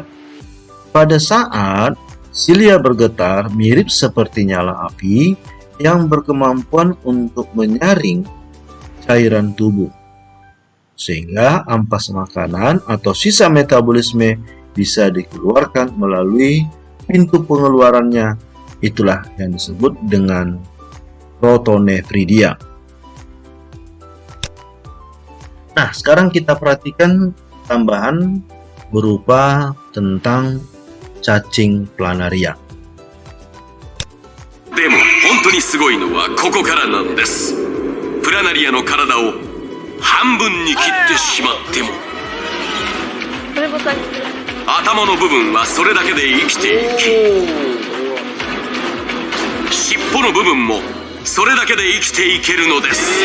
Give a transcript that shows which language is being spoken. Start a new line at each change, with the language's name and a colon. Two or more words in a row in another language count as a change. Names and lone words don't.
Indonesian: Pada saat silia bergetar mirip seperti nyala api yang berkemampuan untuk menyaring cairan tubuh, sehingga ampas makanan atau sisa metabolisme bisa dikeluarkan melalui pintu pengeluarannya. Itulah yang disebut dengan protonefridia. Nah, sekarang kita perhatikan tambahan berupa tentang cacing planaria.
Japanese: でも本当にすごいのはここからなんです。プラナリアの体を半分に切ってしまっても頭の部分はそれだけで生きていき、尻尾の部分もそれだけで生きていけるのです。